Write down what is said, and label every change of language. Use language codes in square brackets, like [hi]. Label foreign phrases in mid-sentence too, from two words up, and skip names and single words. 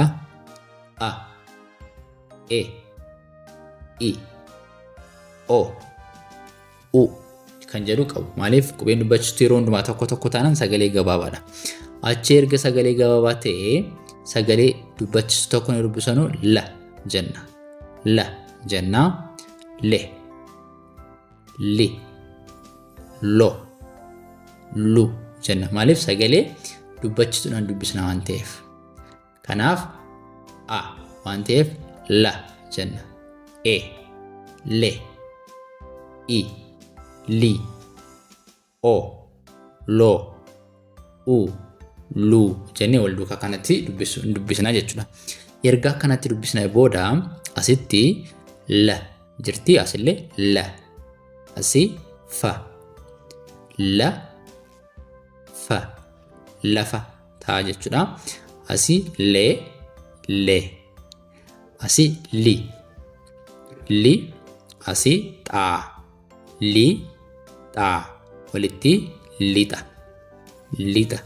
[om] A, E, I, O, U kan jedhu qabu. Maaliif qubeen dubbachistuu yeroo hundumaa tokko tokko taanaan sagalee gabaabaadha. Achi erga sagalee gabaabaa ta'ee sagalee dubbachistuu tokko ni dubbisanu la jenna. La jenna. Le, li, lo, lu jenna. Maaliif sagalee dubbachistuudhaan dubbisna waan ta'eef. Kanaaf a waan ta'eef la jenna. E, le, I, li, o, lo, u, lu jennee wal duukaa kanatti dubbisna jechuudha. Erga kanatti dubbisna booda asitti la jirti, asillee la, asii fa, la, fa, lafa ta'a jechuudha. Asii le, asii li, asii xaa, li, xaa walitti lixa.